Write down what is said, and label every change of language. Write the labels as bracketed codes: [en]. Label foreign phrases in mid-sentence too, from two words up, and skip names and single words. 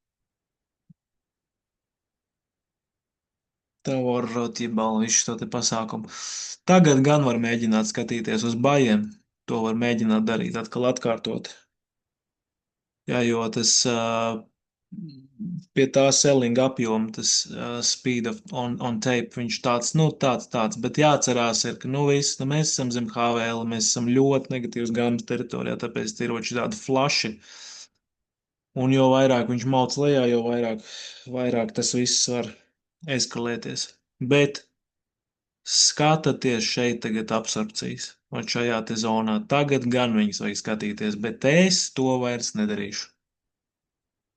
[lv] Tev var [ru] рот ебал [lv] visu šo te pasākumu. Tagad gan var mēģināt skatīties uz bajiem. To var mēģināt darīt atkal atkārtot. Jā, jo tas pie tā selling apjoma, tas [en] speed on tape, [lv] viņš tāds, bet jāatcerās ir, ka, nu, viss, nu, mēs esam zem HVL, mēs esam ļoti negatīvas gāmas teritorijā, tāpēc ir ļoti tādi flaši, un jo vairāk viņš mauc lejā, jo vairāk tas viss var eskalēties. Bet skatieties šeit tagad absorpcijas, un šajā te zonā tagad gan viņas vajag skatīties, bet es to vairs nedarīšu.